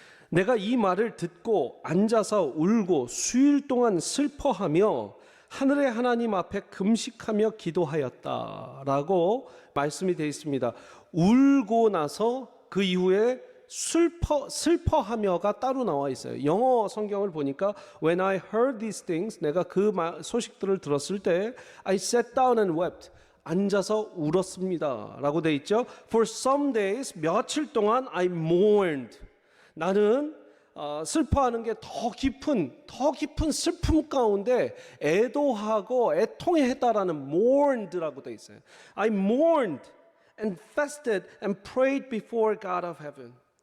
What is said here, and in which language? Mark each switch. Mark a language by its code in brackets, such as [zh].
[ko] 내가 이 말을 듣고 앉아서 울고 수일 동안 슬퍼하며 하늘의 하나님 앞에 금식하며 기도하였다라고 말씀이 되어 있습니다. 울고 나서 그 이후에 슬퍼하며가 따로 나와 있어요. [en] 영어 성경을 보니까 When I heard these things, [ko] 내가 그 소식들을 들었을 때 [en] I sat down and wept. [ko] 앉아서 울었습니다 라고 되어 있죠. [en] For some days, [ko] 며칠 동안 [en] I mourned. [ko] 나는 슬퍼하는 게 더 깊은 슬픔 가운데 애도하고 애통했다라는 mourned라고 되어 있어요. [en] I mourned and fasted and prayed before God of heaven.